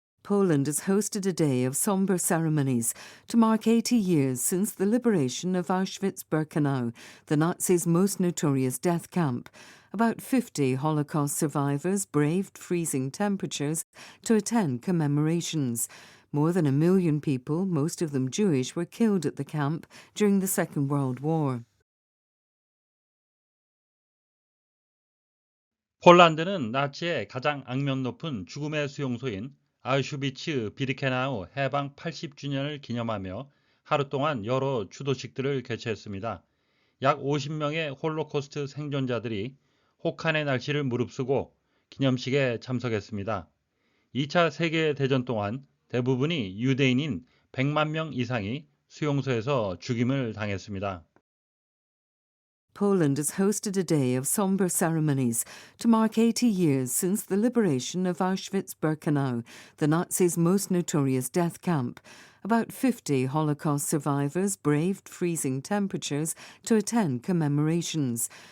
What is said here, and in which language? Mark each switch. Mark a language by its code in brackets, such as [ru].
[en] Poland has hosted a day of somber ceremonies to mark 80 years since the liberation of Auschwitz-Birkenau, the Nazis' most notorious death camp. About 50 Holocaust survivors braved freezing temperatures to attend commemorations. More than 1 million people, most of them Jewish, were killed at the camp during the Second World War. [ko] 폴란드는 나치의 가장 악명 높은 죽음의 수용소인 아우슈비츠 비르케나우 해방 80주년을 기념하며 하루 동안 여러 추도식들을 개최했습니다. 약 50명의 홀로코스트 생존자들이 혹한의 날씨를 무릅쓰고 기념식에 참석했습니다. 2차 세계대전 동안 대부분이 유대인인 100만 명 이상이 수용소에서 죽임을 당했습니다. [en] Poland has hosted a day of somber ceremonies to mark 80 years since the liberation of Auschwitz-Birkenau, the Nazis' most notorious death camp. About 50 Holocaust survivors braved freezing temperatures to attend commemorations.